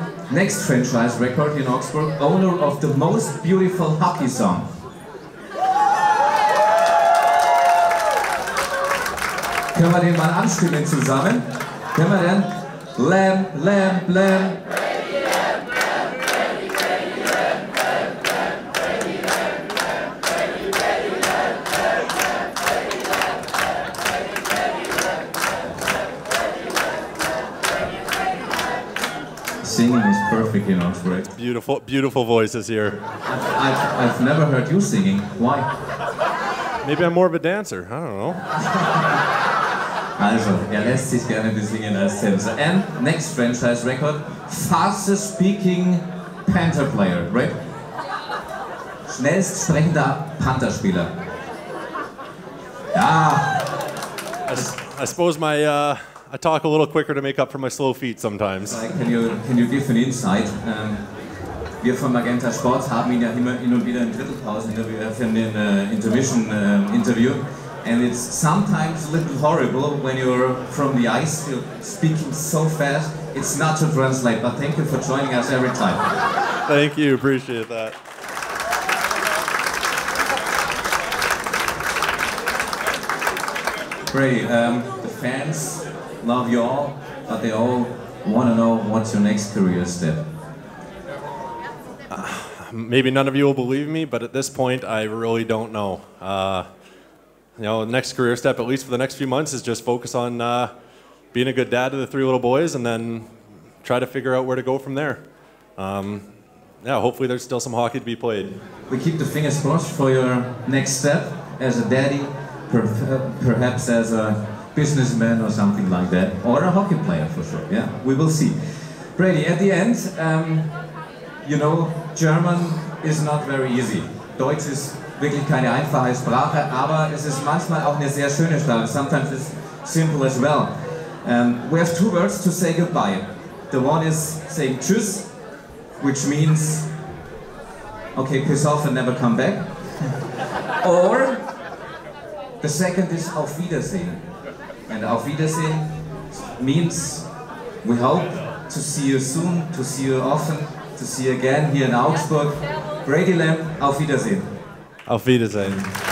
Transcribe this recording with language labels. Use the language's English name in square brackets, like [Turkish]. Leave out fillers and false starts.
[English] Next franchise record in Augsburg, owner of the most beautiful hockey song. [German] Können wir den mal anstimmen zusammen? Können wir denn? Lamb, Lamb, Lamb. [English] Singing is perfect in Augsburg. Beautiful, beautiful voices here. I've never heard you singing. Why? Maybe I'm more of a dancer. I don't know. [German] Also, lässt sich gerne besingen als Tänzer. [English] And next franchise record, fastest speaking Panther player, right? [German] Schnellst sprechender Pantherspieler. Ja. [English] I suppose I talk a little quicker to make up for my slow feet sometimes. Can you give an insight? [German] Wir von Magenta Sport haben ihn ja immer hin und wieder in Drittelpausen-Interview für den Intermission-Interview. [English] And it's sometimes a little horrible when you're from the ice, you're speaking so fast. It's not to translate, but thank you for joining us every time. Thank you, appreciate that. Brady, the fans love you all, but they all want to know what's your next career step. Maybe none of you will believe me, but at this point, I really don't know. You know, the next career step, at least for the next few months, is just focus on being a good dad to the 3 little boys, and then try to figure out where to go from there. Yeah, hopefully there's still some hockey to be played. We keep the fingers crossed for your next step as a daddy, perhaps as a businessman or something like that, or a hockey player for sure. Yeah, we will see. Brady, at the end, you know, German is not very easy. [German] Deutsch ist wirklich keine einfache Sprache, aber es ist manchmal auch eine sehr schöne Sprache. [English] Sometimes it's simple as well. We have 2 words to say goodbye. The one is saying tschüss, which means, okay, piss off and never come back. Or the second is auf Wiedersehen. And auf Wiedersehen means we hope to see you soon, to see you often, to see you again here in Augsburg. [German] Brady Lamb, auf Wiedersehen. Auf Wiedersehen.